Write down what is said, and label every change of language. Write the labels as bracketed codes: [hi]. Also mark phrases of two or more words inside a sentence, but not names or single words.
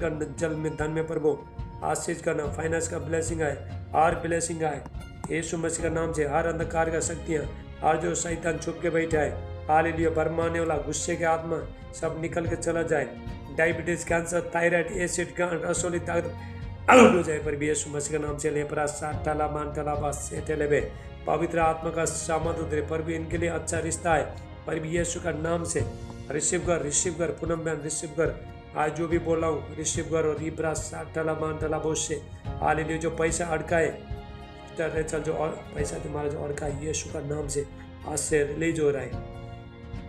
[hi] इनका जल में, धन में प्रभु आशीष करना, फाइनेंस का ब्लेसिंग आए, हर ब्लेसिंग आए यीशु मसीह का नाम से। हर अंधकार का शक्तियाँ, हर जो शैतान छुप के बैठा है, हालेलुया, भरमाने वाला गुस्से के आत्मा सब निकल के चला जाए। डायबिटीज, कैंसर, थायराइड, एसिड, गांठ, रसोली ताकत आउट हो जाए पर यीशु मसीह के नाम से। लेपरा साटला मांटला बास सेटेलेबे, पवित्र आत्मा का सामर्थ उतरे पर भी इनके लिए अच्छा रिश्ता है पर भी यीशु का नाम से। रिसीव कर पूनम बहन, रिसीव कर। आज जो भी बोल रहा हूँ रिसीव करो। रिपरा साटला मांटला बोस से, हालेलुया। जो पैसा अड़का है चल, जो और पैसा तुम्हारा जो अड़का है, यीशु का नाम से आज से रिलीज हो रहा है।